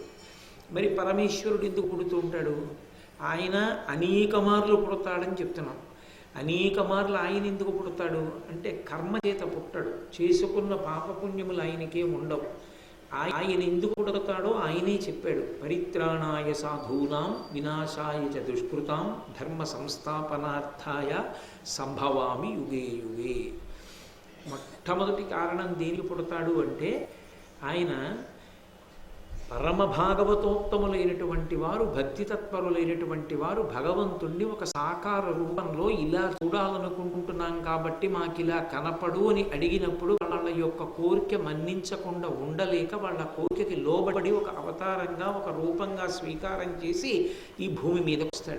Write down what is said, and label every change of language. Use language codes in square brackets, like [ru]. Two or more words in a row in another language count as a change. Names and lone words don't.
[te] మరి పరమేశ్వరుడు ఎందుకు పుడుతూ ఉంటాడు? ఆయన అనేక మార్లు పుడతాడని చెప్తున్నాం. అనేక మార్లు ఆయన ఎందుకు పుడతాడు అంటే కర్మ చేత పుట్టడు. చేసుకున్న పాపపుణ్యములు ఆయనకే ఉండవు. ఆయన ఎందుకు పుడతాడో ఆయనే చెప్పాడు. [sa] పరిత్రాణాయ సాధూనాం వినాశాయ చ దుష్కృతాం ధర్మ సంస్థాపనార్థాయ సంభవామి యుగే యుగే. [te] మొట్టమొదటి కారణం దేనికి పుడతాడు అంటే ఆయన పరమ భాగవతోత్తములైనటువంటి వారు, భక్తితత్పరులైనటువంటి వారు భగవంతుణ్ణి ఒక సాకార రూపంలో ఇలా చూడాలనుకుంటున్నాం కాబట్టి మాకు ఇలా కనపడు అని అడిగినప్పుడు వాళ్ళ యొక్క కోరిక మన్నించకుండా ఉండలేక వాళ్ళ కోరికకి లోబడి ఒక అవతారంగా ఒక రూపంగా స్వీకారం చేసి ఈ భూమి మీద వస్తాడు.